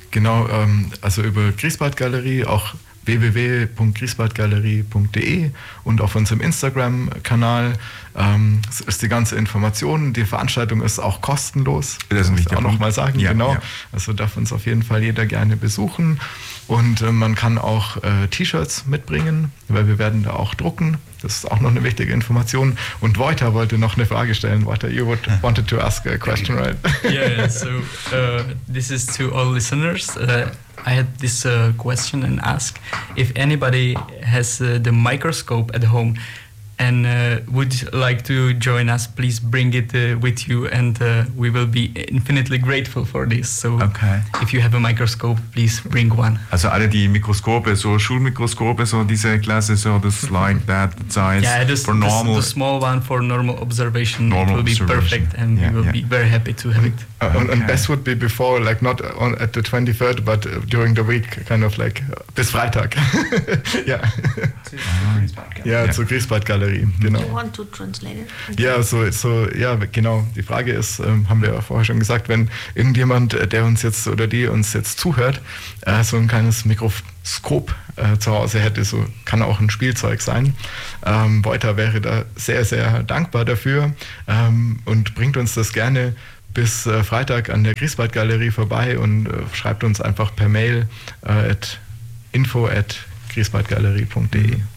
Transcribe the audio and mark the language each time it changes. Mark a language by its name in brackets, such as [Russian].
[German] Genau, also über Griesbad Galerie, auch www.griesbadgalerie.de, und auf unserem Instagram-Kanal ist die ganze Information. Die Veranstaltung ist auch kostenlos. Das muss ich auch nochmal sagen. Ja, genau. Ja. Also darf uns auf jeden Fall jeder gerne besuchen. Und man kann auch T-Shirts mitbringen, weil wir werden da auch drucken. Das ist auch noch eine wichtige Information. Und Wojta wollte noch eine Frage stellen. [English] Wojta, you wanted to ask a question, right? Yeah, so this is to all listeners. I had this question and ask if anybody has the microscope at home and would like to join us, please bring it with you, and we will be infinitely grateful for this. So okay, if you have a microscope, please bring one. [German] Also alle die Mikroskope, so Schulmikroskope, so diese Klasse, [English] so this like that size, yeah, this, for normal. Yeah, the small one for normal observation, normal it will observation. Be perfect, and yeah, we will be very happy to have it. Okay. And best would be before, like not on at the 23rd, but during the week, kind of like [German] bis Freitag. [English] Yeah. [German] Zu Griesbad Galerie. Genau. [English] Do you want to translate it? [German] Ja, genau. Die Frage ist, haben wir ja vorher schon gesagt, wenn irgendjemand, der uns jetzt oder die uns jetzt zuhört, so ein kleines Mikroskop zu Hause hätte, so kann auch ein Spielzeug sein. Wojta wäre da sehr, sehr dankbar dafür und bringt uns das gerne bis Freitag an der Griesbad Galerie vorbei und schreibt uns einfach per Mail at info@griesbadgalerie.de.